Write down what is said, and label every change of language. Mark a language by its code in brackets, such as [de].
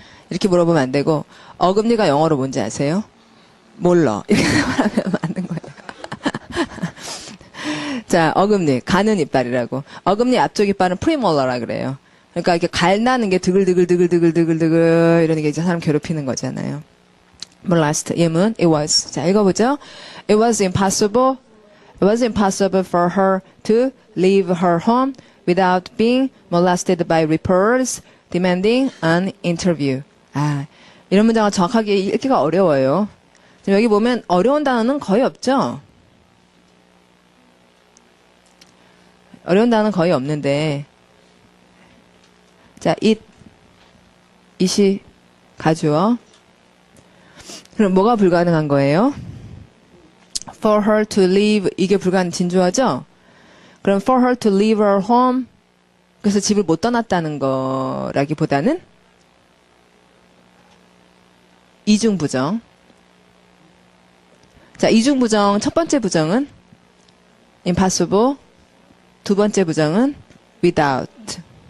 [ko] 이렇게 물어보면 안 되고 어금니가 영어로 뭔지 아세요? 몰러 이렇게 말하면 맞는 거예요. 자, 어금니 가는 이빨이라고. 어금니 앞쪽 이빨은 프리몰러라 그래요. 그러니까 이렇게 갈나는 게 드글드글 이러는 게 이제 사람 괴롭히는 거잖아요. [en] molest [ko] 예문 [en] it was. [ko] 자, 읽어보죠. [en] It was impossible for her to leave her home without being molested by reporters demanding an interview. [ko] 아, 이런 문장을 정확하게 읽기가 어려워요. 지금 여기 보면 어려운 단어는 거의 없죠? 어려운 단어는 거의 없는데 자, it이 가주어. 그럼 뭐가 불가능한 거예요? [en] For her to leave [ko] 이게 불가능 진주어죠? 그럼 [en] for her to leave her home [ko] 그래서 집을 못 떠났다는 거라기보다는 이중부정. 자, 이중부정 첫 번째 부정은 impossible 두 번째 부정은 without.